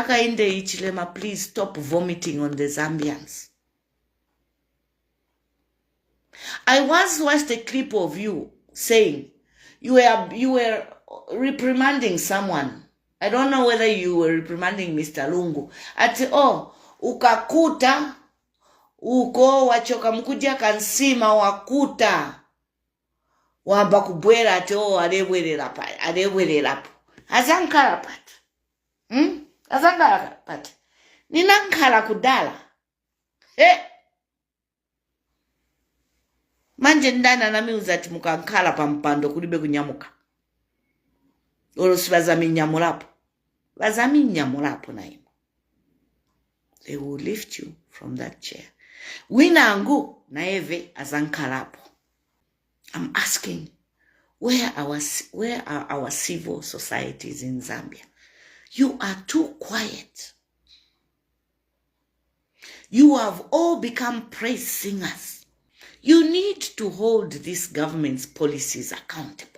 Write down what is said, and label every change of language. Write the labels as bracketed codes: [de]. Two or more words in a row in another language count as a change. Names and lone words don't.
[en] Hakainde Hichilema, please stop vomiting on the Zambians. I once watched a clip of you saying you were reprimanding someone. I don't know whether you were reprimanding Mr. Lungu. [ny] Ukakuta uko wachoka mkudia kansima wakuta wamba kubwera ati alebwerera po azankala pati azankala pati ninankala kudala manje ndana namiuza ati mukankala pampando kulibe kunyamuka olosi bazami nyamulapo naimo. [en] They will lift you from that chair. [ny] Winangu naeve azankalapo. [en] I'm asking, where are our civil societies in Zambia? You are too quiet. You have all become praise singers. You need to hold this government's policies accountable.